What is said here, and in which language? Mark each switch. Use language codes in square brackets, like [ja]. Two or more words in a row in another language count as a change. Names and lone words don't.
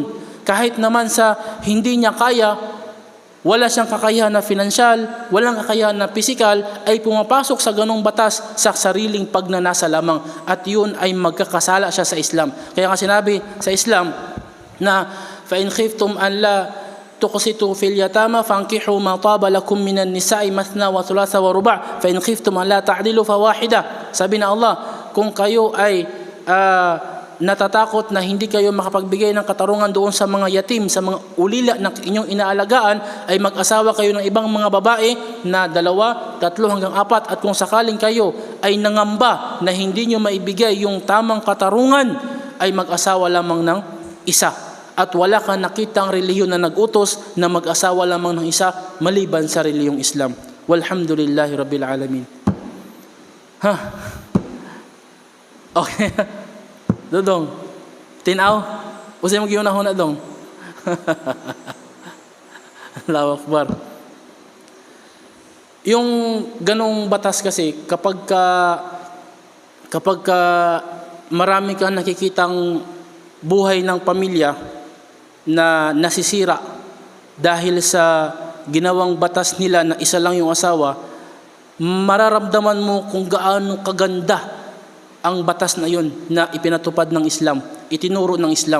[tl] Kahit naman sa hindi niya kaya, wala siyang kakayahan na finansyal, walang kakayahan na pisikal, ay pumapasok sa ganong batas sa sariling pagnanasa lamang. At yun ay magkakasala siya sa Islam. Kaya nga sinabi sa Islam na [ar] فَإِنْ خِفْتُمْ أَنْ لَا تُقْسِطُوا فِي الْيَتَامَى فَانكِحُوا مَا طَابَ لَكُم مِّنَ النِّسَاءِ مَثْنَى وَثُلَاثَ وَرُبَاعَ فَإِنْ خِفْتُمْ أَنْ لَا تَعْدِلُوا فَوَاحِدَةً. [tl] Sabi na Allah, kung kayo ay natatakot na hindi kayo makapagbigay ng katarungan doon sa mga yatim, sa mga ulila na inyong inaalagaan, ay mag-asawa kayo ng ibang mga babae na 2, 3 hanggang 4. At kung sakaling kayo ay nangamba na hindi nyo maibigay yung tamang katarungan, ay mag-asawa lamang ng isa. At wala kang nakitang relihiyon na nag-utos na mag-asawa lamang ng isa maliban sa relihiyong Islam. [ar] والحمد لله رب العالمين. [tl] Okay. [ceb] Dodong, tinaw? Usay mag-iunahon na dong? [ar] الله أكبر. [tl] Yung ganong batas kasi, kapag marami kang nakikitang buhay ng pamilya na nasisira dahil sa ginawang batas nila na isa lang yung asawa, mararamdaman mo kung gaano kaganda ang batas na yun na ipinatupad ng Islam, itinuro ng Islam.